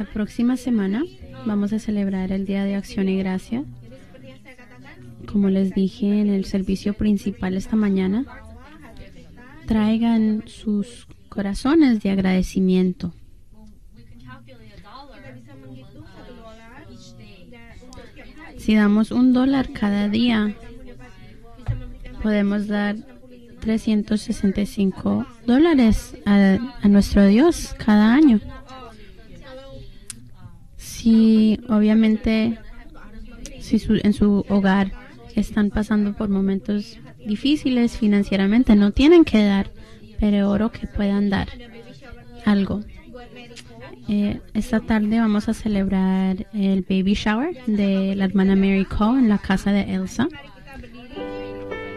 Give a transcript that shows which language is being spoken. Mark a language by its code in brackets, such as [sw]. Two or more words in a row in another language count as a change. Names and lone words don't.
[es] La próxima semana vamos a celebrar el Día de Acción y Gracia. [id] Jadi seperti yang saya katakan, [es] Como les dije en el servicio principal esta mañana, [id] bahwa hari kita [es] traigan sus corazones de agradecimiento. [en] we can calculate [id] kita bisa menghitung $1 [en] each day. [id] dan untuk setiap hari [es] Si damos $1 cada día, [id] kamu dapat bisa memberikan [es] podemos dar $365 a nuestro Dios cada año. [id] kalau [es] Si obviamente en su hogar están pasando por momentos difíciles financieramente, no tienen que dar, pero oro que puedan dar [en] baby shower [es] algo. [id] buat Mary Ko, [es] Esta tarde vamos a celebrar el [en] baby shower [es] de la hermana Mary Co en la casa de Elsa. [id] mari kita berdiri.